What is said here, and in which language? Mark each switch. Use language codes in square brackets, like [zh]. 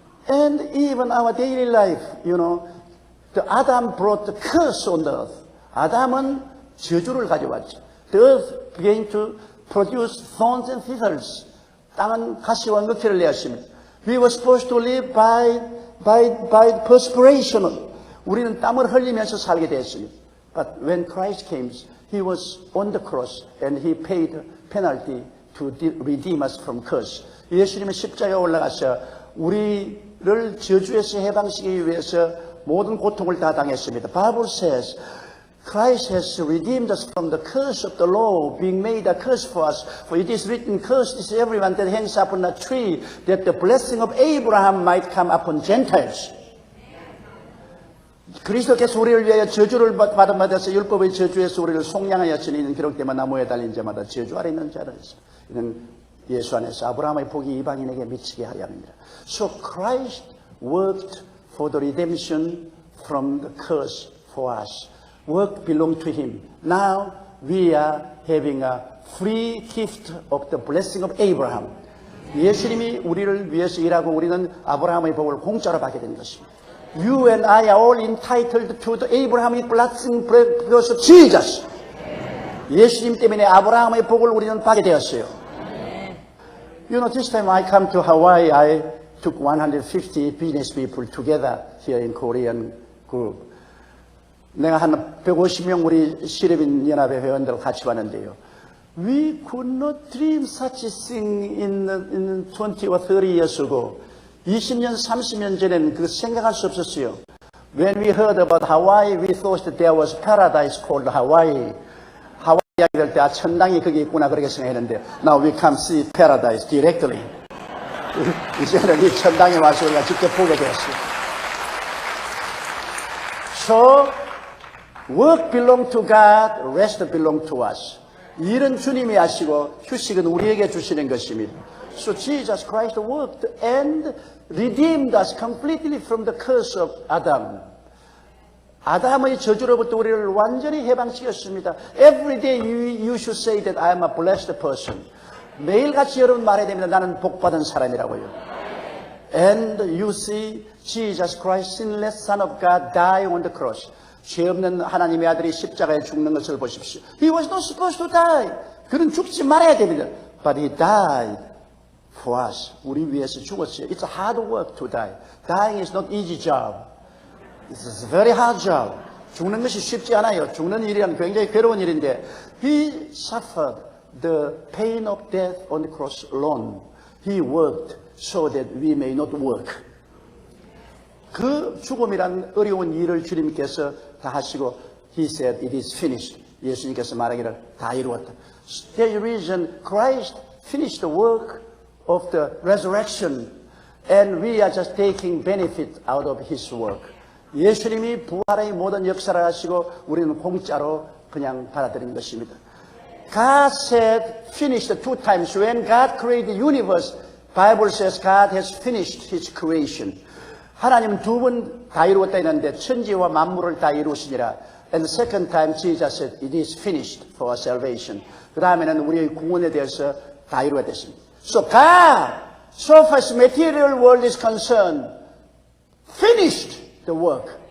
[en] And even our daily life, you know, the Adam brought the curse on the earth. [ko] 아담은 저주를 가져왔죠. [en] The earth began to produce thorns and thistles. [ko] 땅은 가시와 늑대를 내었습니다. [en] We were supposed to live by perspiration. [ko] 우리는 땀을 흘리면서 살게 되었습니다. [en] But when Christ came, He was on the cross and He paid penalty to redeem us from curse. [ko] 예수님은 십자가에 올라가서 우리를 저주에서 해방시키기 위해서 모든 고통을 다 당했습니다. [en] Bible says Christ has redeemed us from the curse of the law, being made a curse for us. For it is written, cursed is everyone that hangs upon a tree, that the blessing of Abraham might come upon Gentiles. [ko] 그리스도께서 우리를 위하여 저주를 받아서 율법의 저주에서 우리를 속량하였으니 이는 기록되면 나무에 달린 자마다 저주 아래 있는 자라. 이는 예수 안에서 아브라함의 복이 이방인에게 미치게 하려 합니다. [en] So Christ worked for the redemption from the curse for us. Work belonged to Him. Now we are having a free gift of the blessing of Abraham. [ko] 예수님이 우리를 위해서 일하고 우리는 아브라함의 복을 공짜로 받게 된 것입니다. [en] You and I are all entitled to the Abrahamic blessing because of Jesus. [ko] 예수님 때문에 아브라함의 복을 우리는 받게 되었어요. [en] You know, this time I come to Hawaii, I took 150 business people together here in Korean group. [ko] 내가 한 150명 우리 시립인 연합의 회원들 같이 왔는데요. [en] We could not dream such a thing in 20 or 30 years ago. [ko] 20년, 30년 전에는 그 생각할 수 없었어요. [en] When we heard about Hawaii, we thought that there was paradise called Hawaii. [ko] 하와이 이야기 할 때 천당이 거기 있구나 그렇게 생각했는데 [en] Now we come see paradise directly. [ko] 이제는 이 천당에 와서 우리가 직접 보게 되었어요. [en] So, work belong to God, rest belong to us. [ko] 일은 주님이 하시고 휴식은 우리에게 주시는 것입니다. [en] So Jesus Christ worked and redeemed us completely from the curse of Adam. [ko] 아담의 저주로부터 우리를 완전히 해방시켰습니다. [en] Every day you should say that I am a blessed person. [ko] 매일같이 여러분 말해야 됩니다. 나는 복받은 사람이라고요. [en] And you see Jesus Christ, sinless Son of God, die on the cross. [ko] 죄 없는 하나님의 아들이 십자가에 죽는 것을 보십시오. [en] He was not supposed to die. [ko] 그는 죽지 말아야 됩니다. [en] But he died for us. [ko] 우리 위해서 죽었어요. [en] It's a hard work to die. Dying is not easy job. It's a very hard job. [ko] 죽는 것이 쉽지 않아요. 죽는 일이란 굉장히 괴로운 일인데 [en] He suffered the pain of death on the cross alone. He worked so that we may not work. [ko] 그 죽음이란 어려운 일을 주님께서 다 하시고 [en] He said it is finished. [ko] 예수님께서 말하기를 다 이루었다. [en] There's a reason Christ finished the work of the resurrection and we are just taking benefit out of His work. [ko] 예수님이 부활의 모든 역사를 하시고 우리는 공짜로 그냥 받아들인 것입니다. [en] God said finished two times. When God created the universe, Bible says God has finished His creation. [ko] 하나님은 두 번 다 이루었다 했는데 천지와 만물을 다 이루시니라. [en] And the second time Jesus said it is finished for our salvation. [ko] 그 다음에는 우리의 구원에 대해서 다 이루었습니다. [en] So God, so far as material world is concerned, finished the work.